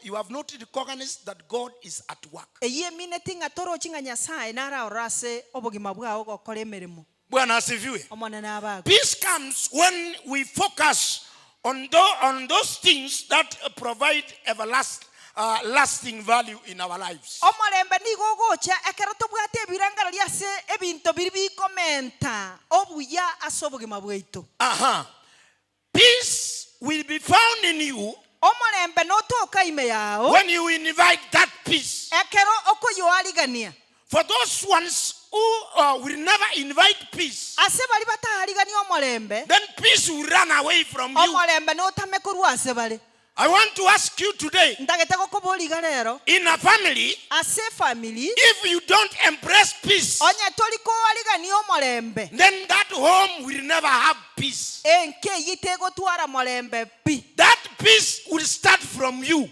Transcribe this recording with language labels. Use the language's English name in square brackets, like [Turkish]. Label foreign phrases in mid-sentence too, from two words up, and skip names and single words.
[English] You have not recognized that God is at work. Peace comes when we focus on those things that provide lasting value in our lives. [Gusii] Omulembe nigogocha ekero tobwate ebirangaro liase ebinto biri bikomenta obuya ase obogima bwaitu. [English] Peace will be found in you [Gusii] omulembe notoka ime yao [English] when you invite that peace. [Gusii] Ekero okoyoarigania. [English] For those ones who will never invite peace, [Gusii] ase bali bataharigania omulembe, [English] then peace will run away from you. [Gusii] Omulembe notame korwa ase bali. [English] I want to ask you today, in a family, if you don't embrace peace, then that home will never have peace. That peace will start from you.